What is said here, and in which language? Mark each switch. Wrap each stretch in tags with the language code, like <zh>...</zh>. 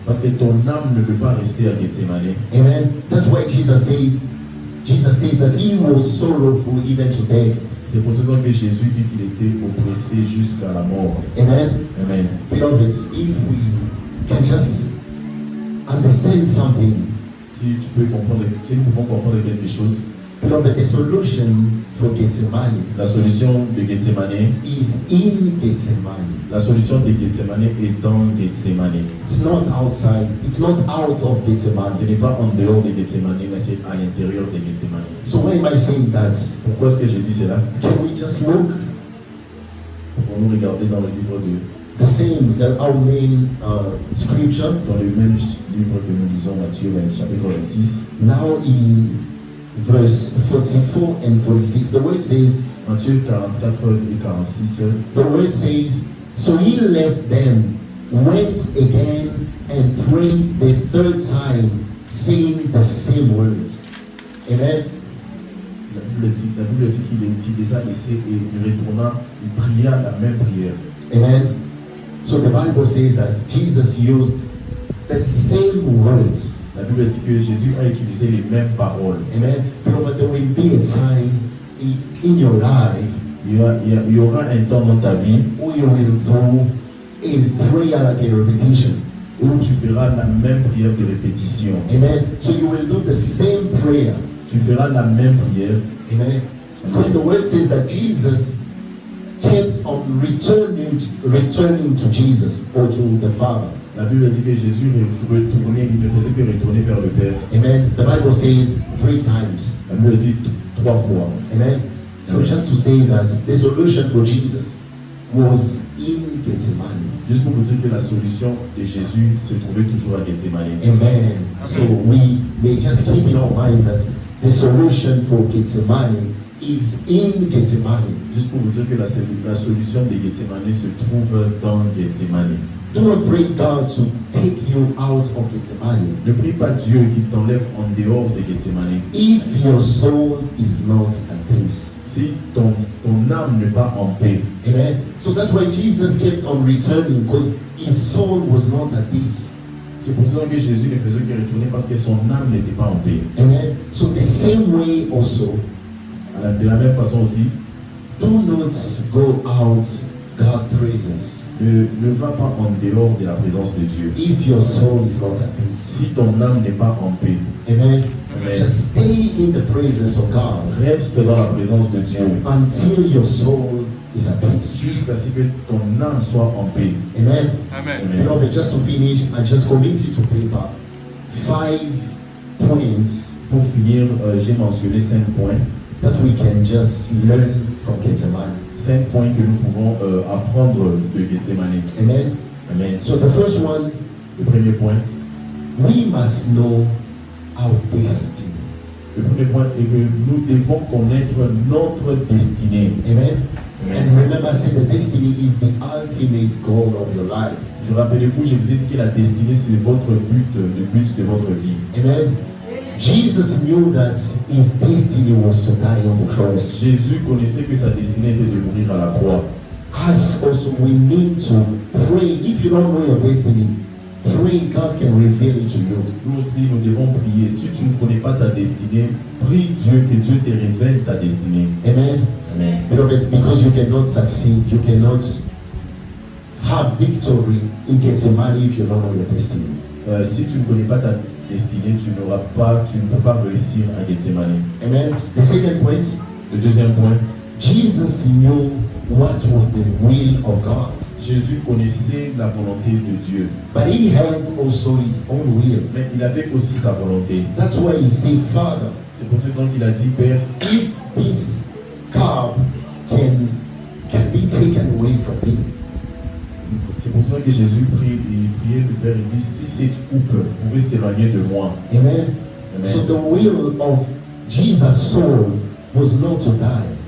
<fr>Parce que ton âme ne veut pas rester à Gethsemane. Amen.</fr> <en>That's why Jesus says that he was sorrowful even to death.</en> <fr>C'est pour cela que Jésus dit qu'il était oppressé jusqu'à la mort. Amen. Amen.</fr> <en>Beloved, if we can just understand something,</en> <fr>Si nous pouvons comprendre quelque chose,</fr> <en>beloved, the solution for Gethsemane</en> <fr>la solution de Gethsemane,</fr> <en>is in Gethsemane.</en> <fr>la solution de Gethsemane est dans Gethsemane.</fr> <en>It's not outside. It's not out of</en> <fr>Ce</fr> <en>Gethsemane.</en> <fr>n'est pas en dehors de Gethsemane, mais c'est à l'intérieur de Gethsemane.</fr> <en>So why am I saying that?</en> <fr>Pourquoi est-ce que je dis cela?</fr> <en>Can we just look</en> <fr>Pouvons-nous regarder dans le livre</fr> <en>our main scripture</en> <fr>dans le même livre que nous lisons, Matthieu chapitre 26.</fr> <en>now in verse 44 and 46? The word says,</en> <fr>Matthieu 44 et 46.</fr> <en>the word says, so he left them, went again, and prayed the third time, saying the same words. Amen.</en> <fr>La Bible dit qu'il les a laissés et il retourna, il pria la même prière. Amen.</fr> <en>So the Bible says that Jesus used the same words.</en> <fr>La Bible dit que Jésus a utilisé les mêmes paroles. Amen.</fr> <en>Beloved, there will be a time in your life</en> <fr>Il y aura un temps dans ta vie</fr> <en>where you will do a prayer like a repetition.</en> <fr>où tu feras la même prière de répétition.</fr> <en>Amen. So you will do the same prayer.</en> <fr>Tu feras la même prière. Amen.</fr> <en>Because the word says that Jesus kept on returning to Jesus or to the Father.</en> <fr>La Bible dit que Jésus retournait, il ne faisait que retourner vers le Père.</fr> <en>Amen. The Bible says 3 times.</en> <fr>La Bible dit 3 fois. Amen.</fr> <en>So just to say that the solution for Jesus was in Gethsemane.</en> <fr>Juste pour vous dire que la solution de Jésus se trouvait toujours à Gethsemane. Amen.</fr> <en>So we may just keep in our mind that the solution for Gethsemane is in Gethsemane.</en> <fr>Juste pour vous dire que la solution de Gethsemane se trouve dans Gethsemane.</fr> <en>Do not pray God to take you out of Gethsemane</en> <fr>Ne prie pas Dieu qui t'enlève en dehors de Gethsemane.</fr> <en>if your soul is not at peace.</en> <fr>Si ton âme n'est pas en paix. Amen.</fr> <en>So that's why Jesus kept on returning, because his soul was not at peace.</en> <fr>C'est pour ça que Jésus ne faisait que retourner parce que son âme n'était pas en paix.</fr> <en>Amen. So the same way also,</en> <fr>De la même façon aussi,</fr> <en>do not go out God praises.</en> <fr>Ne va pas en dehors de la présence de Dieu.</fr> <en>If your soul is not at peace,</en> <fr>Si ton âme n'est pas en paix, amen. Amen.</fr> <en>Just stay in the presence of God</en> <fr>reste dans la présence de Dieu</fr> <en>until your soul is at peace.</en> <fr>jusqu'à ce que ton âme soit en paix. Amen. Amen. Amen.</fr> <en>Beloved, just to finish, I just committed to paper 5 points</en> <fr>Pour finir, j'ai mentionné 5 points.</fr> <en>that we can just learn from Gethsemane.</en> <fr>5 points que nous pouvons apprendre de Gethsemane. Amen. Amen.</fr> <en>So the first one,</en> <fr>Le premier point.</fr> <en>we must know our destiny.</en> <fr>Le premier point est que nous devons connaître notre destinée.</fr> <en>Amen. And Amen. remember, I said the destiny is the ultimate goal of your life.</en> <fr>Je rappelez-vous, je vous ai dit que la destinée, c'est votre but, le but de votre vie. Amen.</fr> <en>Jesus knew that his destiny was to die on the cross.</en> <fr>Jésus connaissait que sa destinée était de mourir à la croix.</fr> <en>As also we need to pray. If you don't know your destiny, pray God can reveal it to you.</en> <fr>Nous aussi, nous devons prier. Si tu ne connais pas ta destinée, prie Dieu que Dieu te révèle ta destinée. Amen. Amen.</fr> <en>Beloved, because you cannot succeed, you cannot have victory in Gethsemane if you don't know your destiny.</en> <fr>Si tu ne connais pas ta destinée, tu ne peux pas réussir à Gethsemane.</fr> <en>Amen. The second point,</en> <fr>Le deuxième point,</fr> <en>Jesus knew what was the will of God,</en> <fr>Jésus connaissait la volonté de Dieu,</fr> <en>but he had also his own will.</en> <fr>mais il avait aussi sa volonté.</fr> <en>That's why he said, Father,</en> <fr>C'est pour cette raison qu'il a dit, Père,</fr> <en>if this cup can be taken away from me,</en> <fr>c'est pour cela que Jésus priait le Père et dit, si cette coupe pouvait s'éloigner de moi. amen. Amen.</fr> <en>So the will of Jesus' soul was not to die.</en>